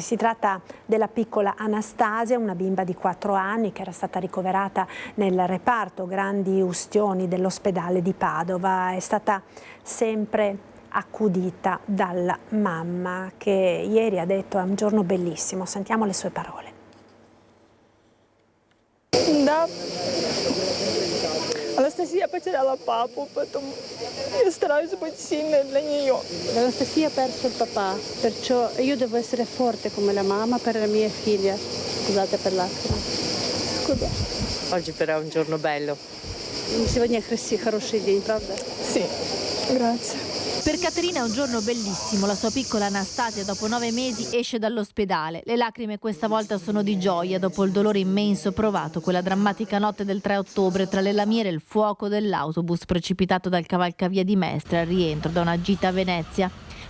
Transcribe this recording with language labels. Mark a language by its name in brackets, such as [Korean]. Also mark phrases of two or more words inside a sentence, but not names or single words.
[Italian] Si tratta della piccola Anastasia, una bimba di 4 anni che era stata ricoverata nel reparto grandi ustioni dell'ospedale di Padova. È stata sempre accudita dalla mamma, che ieri ha detto: è un giorno bellissimo. Sentiamo le sue parole. [Russian] Да. Анастасия потеряла папу, поэтому я стараюсь быть сильной для нее. [Italian] Anastasia ha perso il papà, perciò io devo essere forte come la mamma per la mia figlia. Scusate per l'attimo. Scusa. Oggi però è un giorno bello. [Russian] Сегодня хороший день, правда? [Italian] Sì, grazie. Per Caterina è un giorno bellissimo. La sua piccola Anastasia dopo 9 mesi esce dall'ospedale. Le lacrime questa volta sono di gioia dopo il dolore immenso provato quella drammatica notte del 3 ottobre tra le lamiere e il fuoco dell'autobus precipitato dal cavalcavia di Mestre al rientro da una gita a Venezia.